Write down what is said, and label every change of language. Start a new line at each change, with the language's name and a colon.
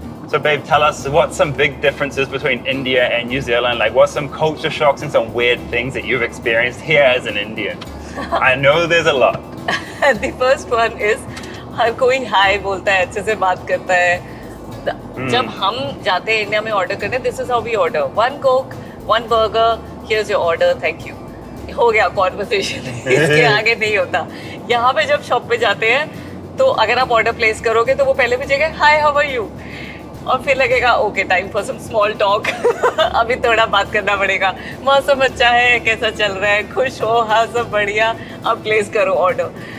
English: So babe, tell us what's some big differences between India and New Zealand? Like what's some culture shocks and some weird things that you've experienced here as an Indian? I know there's a lot. The first one is
Hindi: हर कोई हाय बोलता है, अच्छे से बात करता है. जब हम जाते हैं इंडिया में ऑर्डर करने,
English: this is how we order. 1 Coke, 1 burger, here's your order, thank you.
Hindi: हो गया कॉन्वर्सेशन. इसके आगे नहीं होता. यहाँ पे जब शॉप पे जाते हैं तो अगर आप ऑर्डर प्लेस करोगे तो वो पहले पूछेगा हाय हाउ आर यू और फिर लगेगा okay time for some small talk. अभी थोड़ा बात करना पड़ेगा. मौसम अच्छा है, कैसा चल रहा है, खुश हो, हाँ सब बढ़िया, अब प्लेस करो ऑर्डर.